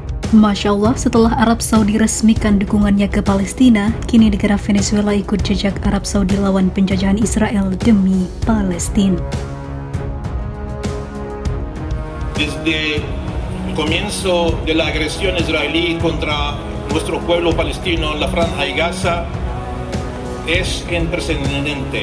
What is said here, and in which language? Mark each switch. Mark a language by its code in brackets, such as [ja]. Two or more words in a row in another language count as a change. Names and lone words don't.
[ar] ما شاء الله, [id] setelah Arab Saudi resmikan dukungannya ke Palestina, kini negara Venezuela ikut jejak Arab Saudi lawan penjajahan Israel demi Palestina. [es] Desde el comienzo de la agresión israelí contra nuestro pueblo palestino en la Franja de Gaza es sin precedente.